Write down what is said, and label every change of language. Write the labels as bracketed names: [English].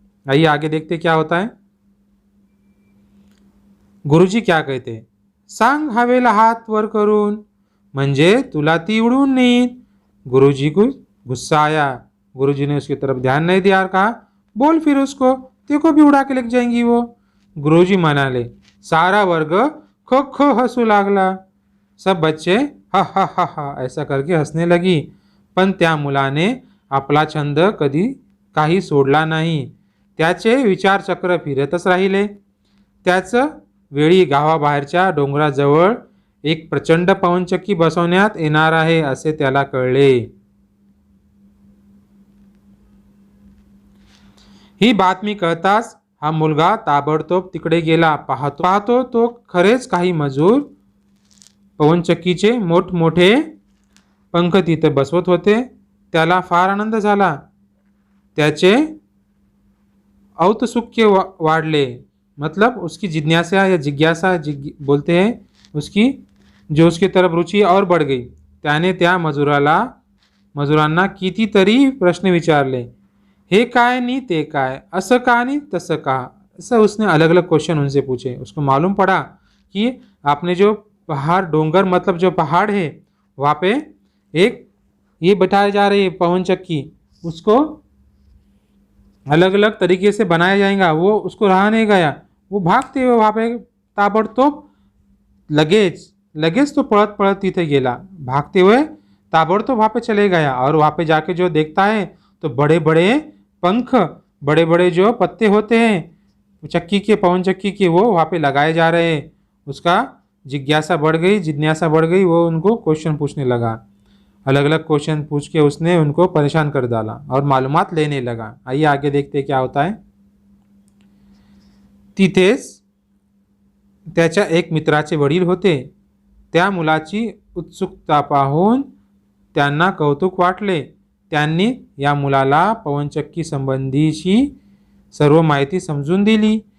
[Hindi] आइए आगे देखते क्या होता है. गुरुजी क्या कहते हैं, [Marathi] सांग हवेला हाथ वर करून, म्हणजे तुला ती उडून नेईल. [Hindi] गुरुजी को गुस्सा आया. गुरुजी ने उसकी तरफ ध्यान नहीं दिया और कहा, बोल फिर उसको, तेरे को भी उड़ा के लेके जाएंगी वो. [Marathi] गुरुजी म्हणाले. सारा वर्ग खो खो हसू लागला. [Hindi] सब बच्चे हा हा हा हा ऐसा करके हसने लगी. [Marathi] पण त्या मुलाने आपला छंद कधी काही सोडला नाही. त्याचे विचारचक्र फिरतच राहिले. त्याचं वेळी गावाबाहेरच्या डोंगराजवळ एक प्रचंड पवनचक्की बसवण्यात येणार आहे असे त्याला कळले. ही बातमी कळताच हा मुलगा ताबडतोब तिकडे गेला. पाहतो तो खरेच काही मजूर पवनचक्कीचे मोठमोठे पंख तिथे बसवत होते. त्याला फार आनंद झाला. त्याचे औत्सुक्य वाढले. [Hindi] मतलब उसकी जिज्ञासा या जिज्ञासा बोलते हैं, उसकी जो उसकी तरफ रुचि और बढ़ गई. [Marathi] त्याने त्या मजुरांना कितीतरी प्रश्न विचारले. हे काय नी ते काय, असं का नी तसं का. [Hindi] ऐसा उसने अलग अलग क्वेश्चन उनसे पूछे. उसको मालूम पड़ा कि आपने जो पहाड़ डोंगर मतलब जो पहाड़ है वहाँ पे एक ये बैठाई जा रही है पवन चक्की, उसको अलग अलग तरीके से बनाया जाएगा। वो उसको रहा नहीं गया, वो भागते हुए वहाँ पे ताबडतोब [Marathi] लगेच लगेच तो पळत पळत तिथे गेला, [Hindi] भागते हुए ताबड़तोब वहाँ पे चले गया। और वहाँ पे जाके जो देखता है तो बड़े बड़े पंख, बड़े बड़े जो पत्ते होते हैं चक्की के, पवन चक्की के, वो वहाँ पे लगाए जा रहे हैं। उसका जिज्ञासा बढ़ गई, वो उनको क्वेश्चन पूछने लगा। अलग अलग क्वेश्चन पूछ के उसने उनको परेशान कर डाला और मालूमात लेने लगा। आइए आगे देखते क्या होता है। [Marathi] तिथेच त्याच्या एक मित्राचे वडील होते। त्या मुलाची उत्सुकता पाहून त्यांना कौतुक वाटले। त्यांनी या मुलाला पवनचक्की संबंधीची सर्व माहिती समजून दिली।